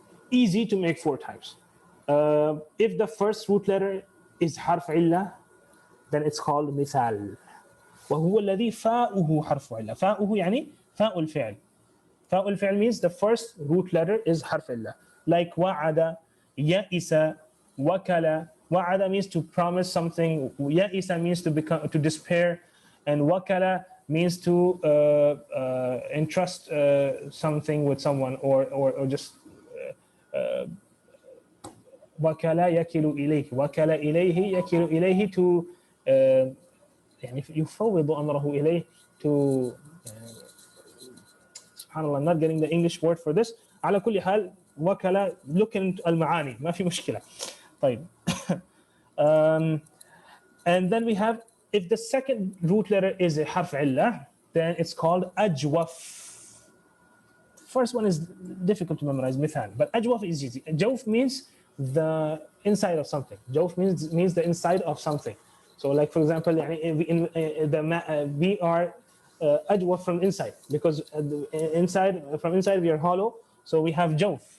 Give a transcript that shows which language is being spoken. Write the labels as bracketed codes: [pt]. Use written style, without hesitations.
[en] Easy to make 4 types. If the first root letter is harf illah, then it's called mithal. [ar] وهو الذي فاؤه حرف علة. فاؤه يعني فاء الفعل. [en] فاء الفعل means the first root letter is حرف علة. [ar] Like وعد, يئس, وكل. [en] وعد means to promise something. يئس means to despair, and وكل means to entrust something with someone or just وكل يكل إليه. [ar] وكل إليه يكل إليه to يعني يفوض أمره إليه to سبحان الله, [en] I'm not getting the English word for this. [ar] على كل حال وكلا, [en] look into [ar] المعاني, ما في مشكلة. طيب. [en] And then we have, if the second root letter is a حرف علة, then it's called أجوف. First one is difficult to memorize, مثال, but أجوف is easy. جوف means the inside of something. جوف means the inside of something. So, like for example, we are ajwaf from inside, because from inside we are hollow. So we have jawf.